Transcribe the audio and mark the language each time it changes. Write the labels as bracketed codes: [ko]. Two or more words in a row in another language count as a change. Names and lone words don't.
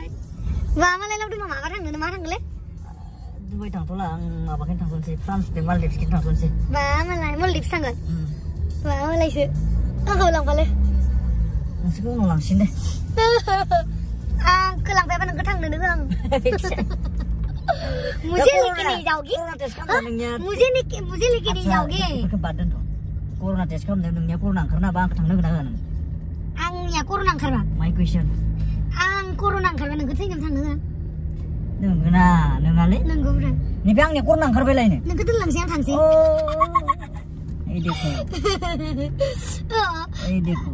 [brx] लावदुमा माबा थांनो मा थांगोलै? दुबाइ थांथ'ला आं माबाखैनो थांथ'नोसै फ्रान्स बे मालदिभ्सखैनो थांथ'नोसै। बा मालाय मलदिभ्स थांगोन? बा मालायसो आंखौ लांफालै। नोंसोरखौ उनाव लांसिन दे। आंखौ लांफायाबा नोंखौ थांनोनो होआं। [hi] मुझे लेके नहीं जाओगी? मुझे लेके नहीं जाओगी? [brx] बाद दोनथ'। कर'ना टेस्ट खालामदों नोंनिया कर'ना ओंखारनाबा आंखौ थांनो होगोन ना होआ नों? आंनिया कर'ना ओंखारबा? माय कुइसन। आं कर'ना ओंखारबा नोंखौ थैनोबो थांनो होआ। नोंगोना नोंनालै? नंगौ ब्रा। नैबे आंनिया कर'ना ओंखारबायलायनो। नोंखौ दोनलांसै आं थांसै। [hi] ओइ देखो। ओइ देखो।